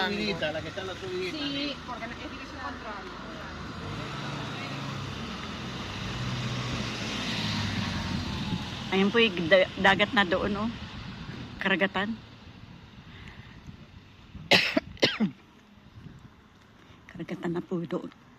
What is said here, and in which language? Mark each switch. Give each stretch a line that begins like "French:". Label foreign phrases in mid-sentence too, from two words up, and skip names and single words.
Spanish: La que está en la subidita. Sí, porque es dirección contraria.
Filipino: Ayun po yung dagat na doon Karagatan. Karagatan na po doon.